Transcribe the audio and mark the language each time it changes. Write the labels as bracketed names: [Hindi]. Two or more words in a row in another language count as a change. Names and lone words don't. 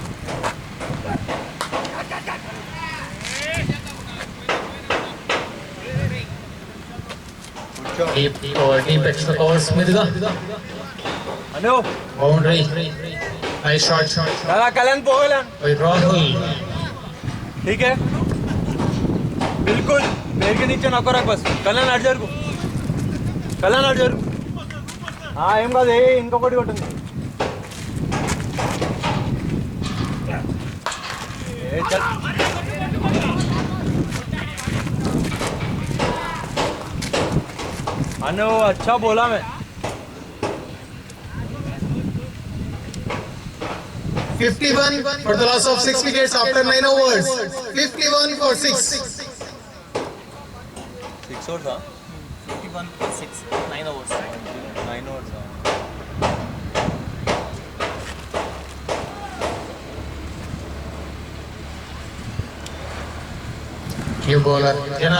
[English] Deep extra covers మీదుగా [Telugu] అనే [English] boundary. Nice shot. కలా కళ్యాణ్ పోగలన్. By Rahul. [Hindi] ठीक है बिल्कुल पैर के नीचे नको रख बस. [Telugu] కళ్యాణ్ అటు జరుగు, కళ్యాణ్ అటు జరుగు. ఏం కాదు, ఇంకొకటి కొట్టింది. [Hindi] చల్ अनु अच्छा बोला मैं. [English] 51 for the loss of 6 wickets after 9 overs. 51 for 6. [Hindi] 6 और था 51 6 9 ओवर्स 9 और था. [English] New bowler Jana.